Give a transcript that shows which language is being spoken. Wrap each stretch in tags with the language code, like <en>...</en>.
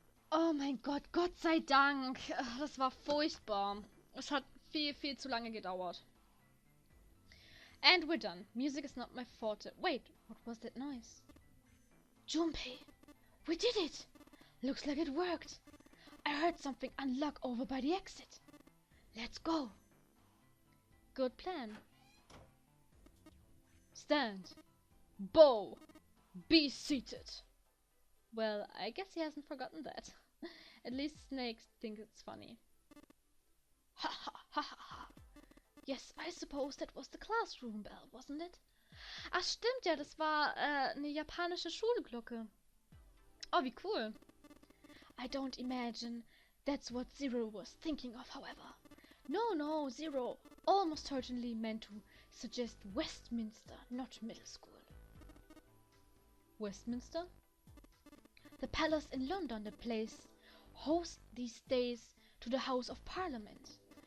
<de>Oh mein Gott, Gott sei Dank. Das war furchtbar. Es hat viel zu lange gedauert.</de> <en>And we're done. Music is not my forte. Wait, what was that noise? Junpei, we did it! Looks like it worked. I heard something unlock over by the exit. Let's go. Good plan. Stand. Bow. Be seated. Well, I guess he hasn't forgotten that. At least snakes think it's funny. Ha ha ha ha ha. Yes, I suppose that was the classroom bell, wasn't it?</en> <de>Ach stimmt ja, das war eine japanische Schulglocke. Oh, wie cool.</de> <en>I don't imagine that's what Zero was thinking of, however. No, Zero almost certainly meant to suggest Westminster, not middle school. Westminster? The palace in London, the place hosts these days to the House of Parliament.</en>